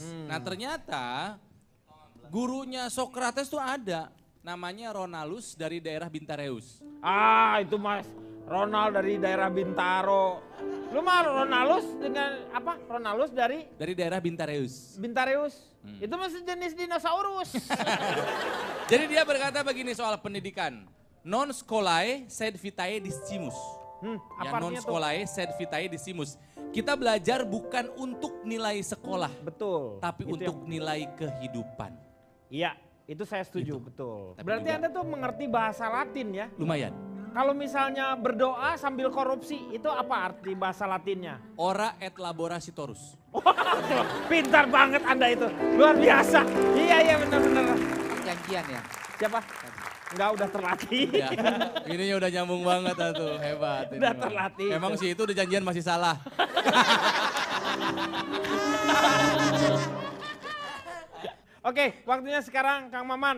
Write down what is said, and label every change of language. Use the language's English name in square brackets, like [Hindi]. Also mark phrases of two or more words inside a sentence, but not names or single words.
[Indonesian] Nah ternyata gurunya Socrates tuh ada, namanya Ronaldus dari daerah Bintareus. Ah itu mas, Ronald dari daerah Bintaro. Lu mah Ronaldus dengan apa? Ronaldus dari daerah Bintareus. Bintareus. Itu masih jenis dinosaurus. Jadi dia berkata begini soal pendidikan. [Latin] Non scholae sed vitae discimus. Ya non scholae sed vitae discimus. [Indonesian] Kita belajar bukan untuk nilai sekolah. Betul. Tapi Itu untuk nilai kehidupan. Iya, itu saya setuju, betul. Tapi Berarti juga- Anda tuh mengerti bahasa Latin ya? Lumayan. Kalau misalnya berdoa sambil korupsi, itu apa arti bahasa Latinnya? [Latin] Ora et laborasitorus. [Indonesian] Waduh, pintar banget Anda itu. Luar biasa. Iya, benar-benar. Janjian ya. Siapa? Enggak, udah terlatih. Ya, ininya udah nyambung banget tuh, hebat. ini Udah mah. terlatih. Emang sih itu udah janjian masih salah. Oke, waktunya sekarang Kang Maman.